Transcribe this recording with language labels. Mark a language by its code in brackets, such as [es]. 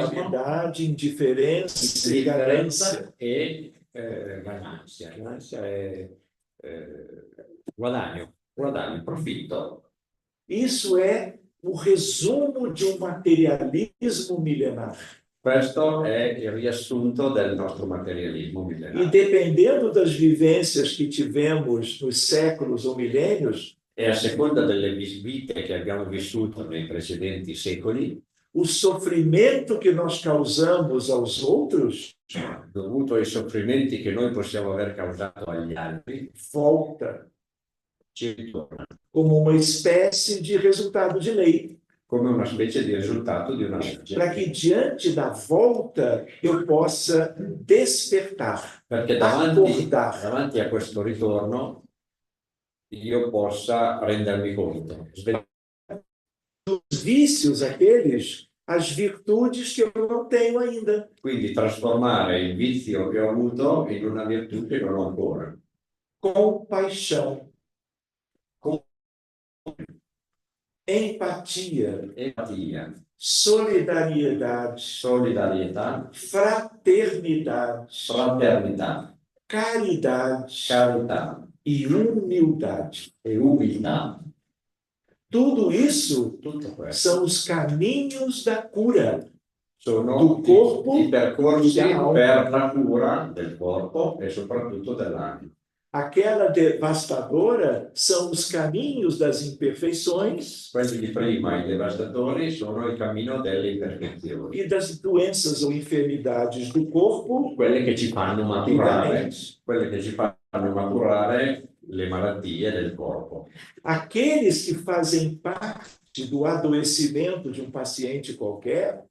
[pt] vaidade, indiferença e ganância. [it] differenza e gananza. Gananza è guadagno, profitto. [pt] Isso é o resumo de um materialismo milenar. [it] Questo è il riassunto del nostro materialismo [pt] E [it] millenario. [pt] dependendo das vivências que tivemos nos séculos ou milênios, [it] E a seconda delle vite che abbiamo vissuto nei precedenti secoli, [pt] o sofrimento que nós causamos aos outros [it] dovuto ai soffrimenti che noi possiamo aver causato agli altri, [pt] volta [it] ci ritorna [pt] como uma espécie de resultado de lei, [it] come una specie di risultato di una [pt] para que [it] legge. [pt] diante da volta eu possa despertar, [it] Perché [pt] acordar. [it] davanti a questo ritorno io possa rendermi conto, [pt] Dos vícios aqueles, as virtudes que eu não tenho ainda. [it] quindi trasformare il vizio che ho avuto in una virtù che non ho ancora. [pt] Compaixão, empatia, [it] Empatia, [pt] solidariedade, [it] solidarietà, [pt] fraternidade, [it] fraternità, [pt] caridade [it] carità [pt] e humildade. [it] e umiltà. [pt] Tudo isso [it] Tutto questo [pt] são os caminhos da cura. [it] sono [pt] do corpo [it] i percorsi e dell'anima. per la cura del corpo e soprattutto dell'anima. [pt] Aquela devastadora são os caminhos das imperfeições [it] Quelli di prima, i devastatori, sono il cammino delle imperfezioni, [pt] e das doenças ou enfermidades do corpo [it] quelle che ci fanno [pt] e da [it] maturare, [pt] mente. [it] quelle che ci fanno maturare le malattie del corpo. [pt] Aqueles que fazem parte do adoecimento de um paciente qualquer